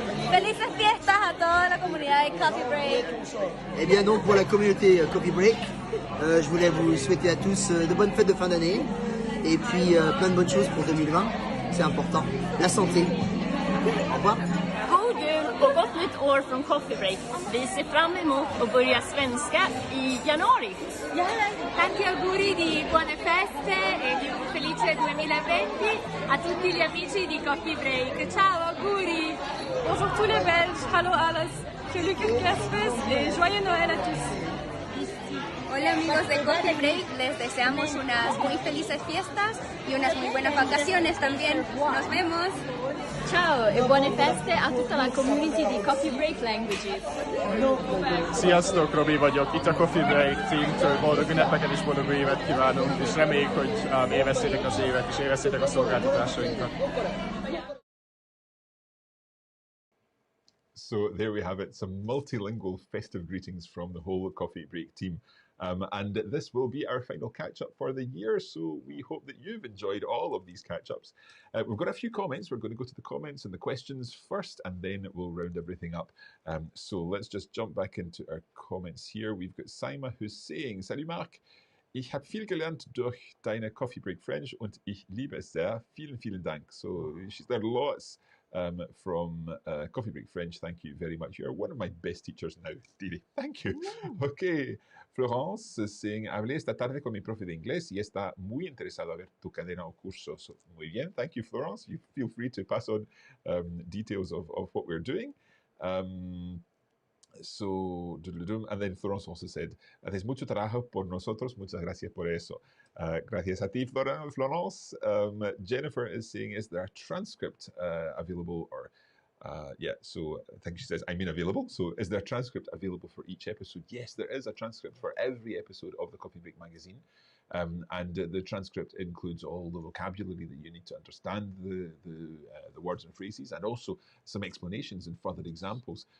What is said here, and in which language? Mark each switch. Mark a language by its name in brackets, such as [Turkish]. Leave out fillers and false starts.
[Spanish] Felices fiestas a toda la comunidad de Coffee Break. [French] Eh bien donc pour la communauté Coffee Break, je voulais vous souhaiter à tous de bonnes fêtes de fin d'année et puis plein de bonnes choses pour 2020. C'est important. La santé. Au revoir. [Swedish] God jul och gott nytt år från Coffee Break. Vi ser fram emot att börja svenska i januari. [Italian] Tanti auguri di buone feste e di un felice 2020 a tutti gli amici di Coffee Break. Ciao, auguri! [French] Bonjour tous les Belges, [Dutch] hallo alles. [Spanish] Felices [French] Christmas et joyeux Noël à tous. [Spanish] Hola amigos de Coffee Break, les deseamos unas muy felices fiestas y unas muy buenas vacaciones también. Nos vemos! [Italian] Ciao e buone feste a tutta la community di Coffee Break Languages. [Hungarian] Sziasztok, Robi vagyok, itt a Coffee Break teamtől, boldog ünnepeket és boldog új évet kívánunk, és reméljük, hogy élvezzétek az évet, és élvezzétek a szolgáltatásainkat. [English] So there we have it, some multilingual festive greetings from the whole Coffee Break team. And this will be our final catch-up for the year, so we hope that you've enjoyed all of these catch-ups. We've got a few comments. We're going to go to the comments and the questions first, and then we'll round everything up. So let's just jump back into our comments here. We've got Saima who's saying, [German] Salut Mark, ich habe viel gelernt durch deine Coffee Break French und ich liebe es sehr. Vielen, vielen Dank. [English] So she's learned lots from Coffee Break French. Thank you very much. You're one of my best teachers now, Didi. Thank you. Okay. Florence saying, [Spanish] hablé esta tarde con mi profe de inglés y está muy interesado a ver tu cadena o curso. [English] So, [Spanish] muy bien. [English] Thank you, Florence. You feel free to pass on details of what we're doing. So, and then Florence also said, [Spanish] haces mucho trabajo por nosotros. Muchas gracias por eso. Gracias a ti, Florence. [English] Jennifer is saying, is there a transcript available or so I think she says, I'm available. So is there a transcript available for each episode? Yes, there is a transcript for every episode of the Coffee Break magazine. And the transcript includes all the vocabulary that you need to understand the words and phrases, and also some explanations and further examples.